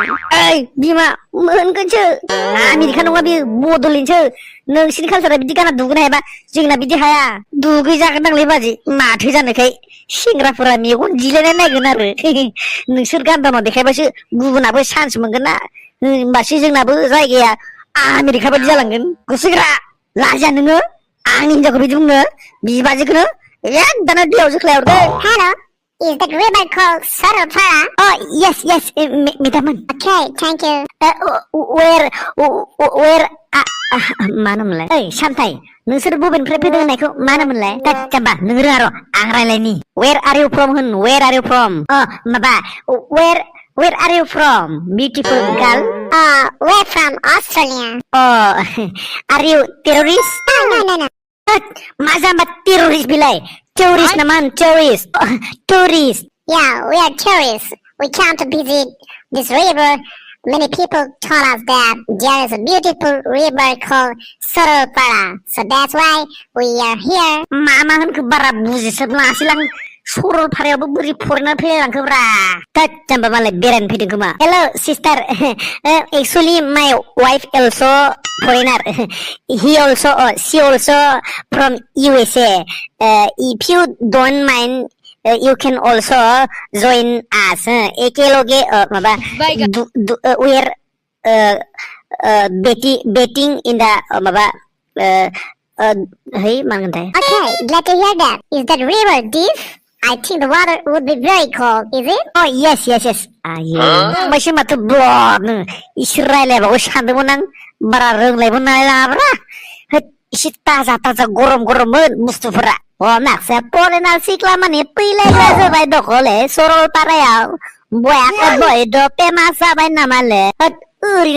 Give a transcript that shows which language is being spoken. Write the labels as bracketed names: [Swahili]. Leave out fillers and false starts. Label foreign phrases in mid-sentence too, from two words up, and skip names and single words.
[Bodo] ओइ बिमा मोनगोनसो आमेरिका नङा बियो बड'लेण्डसो नोंसिनि कालसारा बिदि गानना दुगैनो हायाबा जोंना बिदि हाया दुगै जागोन नांलै बाजि माथो जानोखाय सेंग्राफोरा मेगन जिलायनाय नायगोन आरो नोंसोर गानदावना देखायबासो गुबुनाबो चान्स मोनगोन ना होमबासो जोंनाबो जायगाया आमेरिका बायदि जालांगोन गुसुग्रा लाजिया नोङो आंनि हिनजावखौ बिदि बुंनो बिबाजैखौनो एकदम दैयाव जोख्लाय हरदों [English] Hello, is that river called सरलप? Oh, yes, मेदामोन Okay, thank you. [Bodo] where मा होनोमोनलाय ओइ सामथाय नोंसोर बबेनिफ्राय फैदों होननायखौ मा होनोमोनलाय जाम्बा नों रोङा र' आं रायलायनि [English] where are you from [Bodo] होन [English] where are you from [Bodo] माबा [English] where are you from beautiful girl We're from Australia. are you terrorist No. [Bodo] मा जाम्बा terrorist बिलाय tourist नामान tourist [English] Yeah, we are tourists. We came to visit this river. Many people told us that there is a beautiful river called सरलपारा. So that's why we are here. [Bodo] मा होनखो बारा बुजिसोबलाङासैलां सरलपारायावबो बोरै फरायना फैलांखोब्रा थोद जाम्बा मालाय बेरायनो फैदों खोमा [English] hello sister actually my wife also foreigner she also from USA if you don't mind you can also join us [Bodo] एकेलगे माबा [English] we are betting in the [Bodo] माबा है मानगोनथाय [English] Okay, glad to hear that. Is that river deep? I think the water would be very cold, is it? Oh yes [Bodo] आयो फंबायसो माथो ब्लदनो इसोर रायलायबाबो सानदोंमोन आं बारा रोंलायबो नायलाब्रा एसे ताजा गरममोन बुस्थुफोरा माखासे फरेनार सिख्ला माने फैलायग्रा जाबाय दखले सरलपारायाव बयाखै बयद' फेमास जाबाय नामाले ओरैनो